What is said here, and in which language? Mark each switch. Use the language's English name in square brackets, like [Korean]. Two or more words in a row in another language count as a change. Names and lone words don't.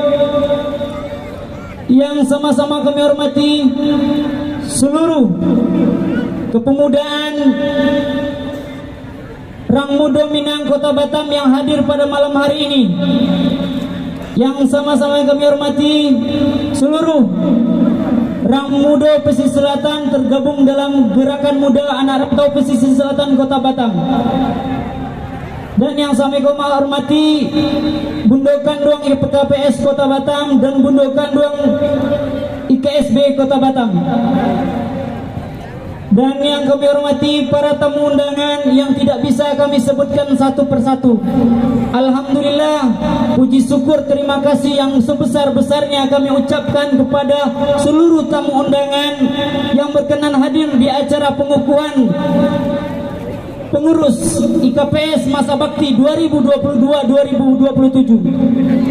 [Indonesian] yang sama-sama kami hormati seluruh kepemudaan Rangmudo Minang Kota Batam yang hadir pada malam hari ini, yang sama-sama kami hormati seluruh Rangmudo Pesisir Selatan tergabung dalam Gerakan Muda Anak Rantau Pesisir Selatan Kota Batam, dan yang kami hormati Bundokan Duang IPKPS Kota Batam dan Bundokan Duang IKSB Kota Batam, dan yang kami hormati para tamu undangan yang tidak bisa kami sebutkan satu persatu. Alhamdulillah, puji syukur terima kasih yang sebesar-besarnya kami ucapkan kepada seluruh tamu undangan yang berkenan hadir di acara pengukuhan pengurus IKPS Masa Bakti 2022-2027.